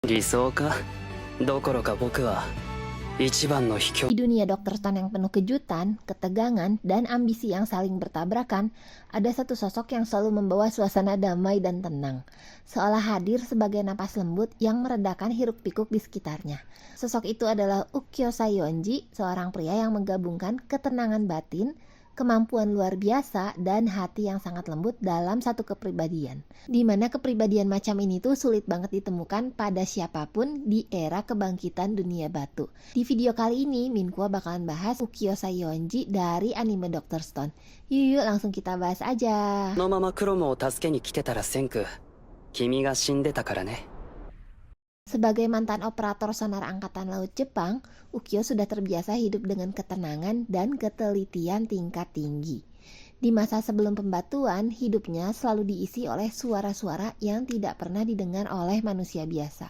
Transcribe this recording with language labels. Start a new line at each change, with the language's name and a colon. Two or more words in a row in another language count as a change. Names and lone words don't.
Japanese: 理想かどころか僕は一番の卑怯。
Indonesian: Di dunia Dr. Stone yang penuh kejutan, ketegangan, dan ambisi yang saling bertabrakan, ada satu sosok yang selalu membawa suasana damai dan tenang, seolah hadir sebagai napas lembut yang meredakan hiruk-pikuk di sekitarnya. Sosok itu adalah Ukyo Sayonji, seorang pria yang menggabungkan ketenangan batin, kemampuan luar biasa, dan hati yang sangat lembut dalam satu kepribadian. Dimana kepribadian macam ini tuh sulit banget ditemukan pada siapapun di era kebangkitan dunia batu. Di video kali ini, Minkuo bakalan bahas Ukyo Sayonji dari anime Dr. Stone. Yuk langsung kita bahas aja.
Japanese: このままクロムを助けに来てたらセンク、君が死んでたからね。
Indonesian: Sebagai mantan operator sonar angkatan laut Jepang, Ukyo sudah terbiasa hidup dengan ketenangan dan ketelitian tingkat tinggi. Di masa sebelum pembatuan, hidupnya selalu diisi oleh suara-suara yang tidak pernah didengar oleh manusia biasa.